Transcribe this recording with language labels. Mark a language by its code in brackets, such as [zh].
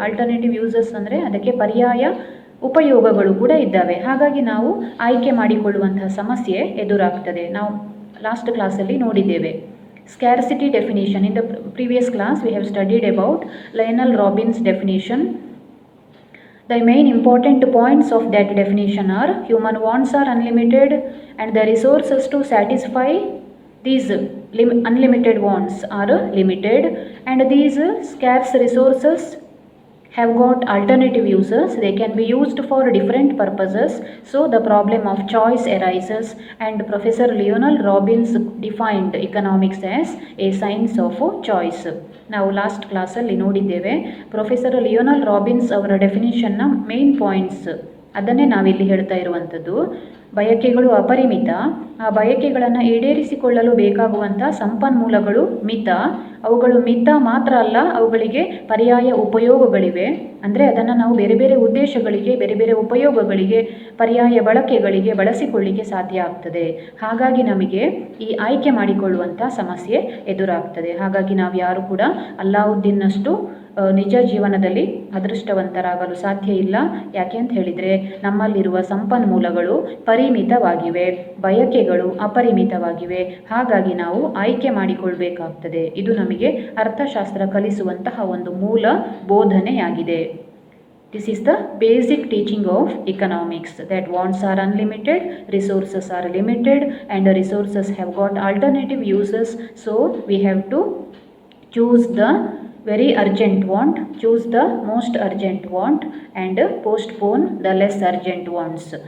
[kn] Alternative uses ಅಂದರೆ ಅದಕ್ಕೆ ಪರ್ಯಾಯ ಉಪಯೋಗಗಳು ಕೂಡ ಇದ್ದಾವೆ. ಹಾಗಾಗಿ ನಾವು ಆಯ್ಕೆ ಮಾಡಿಕೊಳ್ಳುವಂತಹ ಸಮಸ್ಯೆ ಎದುರಾಗ್ತದೆ. ನಾವು ಲಾಸ್ಟ್ ಕ್ಲಾಸಲ್ಲಿ ನೋಡಿದ್ದೇವೆ scarcity definition. [en] In the previous class we have studied about Lionel Robbins definition. The main important points of that definition are: human wants are unlimited and the resources to satisfy these unlimited wants are limited, and these scarce resources have got alternative uses. They can be used for different purposes. So the problem of choice arises, and Professor Lionel Robbins defined economics as a science of choice. [kn] ನಾವು last ಕ್ಲಾಸಲ್ಲಿ ನೋಡಿದ್ದೇವೆ professor Lionel Robbins ಅವರ ಡೆಫಿನಿಷನ್ನ main points. ಅದನ್ನೇ ನಾವಿಲ್ಲಿ ಹೇಳ್ತಾ ಇರುವಂಥದ್ದು. ಬಯಕೆಗಳು ಅಪರಿಮಿತ, ಆ ಬಯಕೆಗಳನ್ನು ಈಡೇರಿಸಿಕೊಳ್ಳಲು ಬೇಕಾಗುವಂಥ ಸಂಪನ್ಮೂಲಗಳು ಮಿತ. ಅವುಗಳು ಮಿತ ಮಾತ್ರ ಅಲ್ಲ, ಅವುಗಳಿಗೆ ಪರ್ಯಾಯ ಉಪಯೋಗಗಳಿವೆ. ಅಂದರೆ ಅದನ್ನು ನಾವು ಬೇರೆ ಬೇರೆ ಉದ್ದೇಶಗಳಿಗೆ, ಬೇರೆ ಬೇರೆ ಉಪಯೋಗಗಳಿಗೆ, ಪರ್ಯಾಯ ಬಳಕೆಗಳಿಗೆ ಬಳಸಿಕೊಳ್ಳಿಕ್ಕೆ ಸಾಧ್ಯ ಆಗ್ತದೆ. ಹಾಗಾಗಿ ನಮಗೆ ಈ ಆಯ್ಕೆ ಮಾಡಿಕೊಳ್ಳುವಂಥ ಸಮಸ್ಯೆ ಎದುರಾಗ್ತದೆ. ಹಾಗಾಗಿ ನಾವು ಯಾರು ಕೂಡ ಅಲ್ಲಾವುದ್ದೀನ್ನಷ್ಟು ನಿಜ ಜೀವನದಲ್ಲಿ ಅದೃಷ್ಟವಂತರಾಗಲು ಸಾಧ್ಯ ಇಲ್ಲ. ಯಾಕೆ ಅಂತ ಹೇಳಿದರೆ, ನಮ್ಮಲ್ಲಿರುವ ಸಂಪನ್ಮೂಲಗಳು ಪರಿಮಿತವಾಗಿವೆ, ಬಯಕೆಗಳು ಅಪರಿಮಿತವಾಗಿವೆ. ಹಾಗಾಗಿ ನಾವು ಆಯ್ಕೆ ಮಾಡಿಕೊಳ್ಬೇಕಾಗ್ತದೆ. ಇದು ನಮಗೆ ಅರ್ಥಶಾಸ್ತ್ರ ಕಲಿಸುವಂತಹ ಒಂದು ಮೂಲ ಬೋಧನೆಯಾಗಿದೆ. [en] This is the basic teaching of economics, that wants are unlimited, resources are limited, and the resources have got alternative uses. So we have to choose the very urgent want, choose the most urgent want, and postpone the less urgent wants.